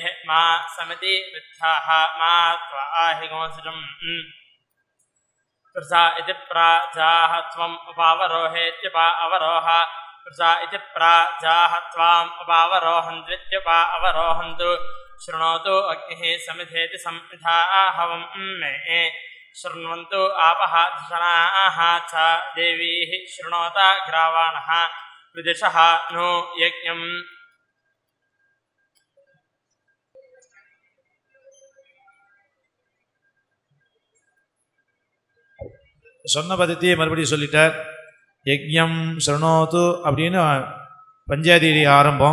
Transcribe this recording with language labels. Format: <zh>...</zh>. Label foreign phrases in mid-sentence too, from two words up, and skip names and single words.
<sa>मा समिति वृद्धाः मा त्वा हिगोंसृजम् प्रजा इति प्राजाः त्वम् उपावरोहेत्युपा अवरोह प्रजा इति प्राजाः त्वाम् उपावरोहन्त्वित्युपा अवरोहन्तु शृणोतु अग्निः समिधेति संविधाहवं मे शृण्वन्तु आपः धिषणाः च देवीः शृणोत ग्रावाणः विदिशः नु यज्ञम्.</sa> <ta>சொன்ன பதத்தையே மறுபடியும் சொல்லிட்டார்.</ta> <sa>यज्ञं शृणोतु</sa> <ta>அப்படின்னு பஞ்சாதி ஆரம்பம்.</ta>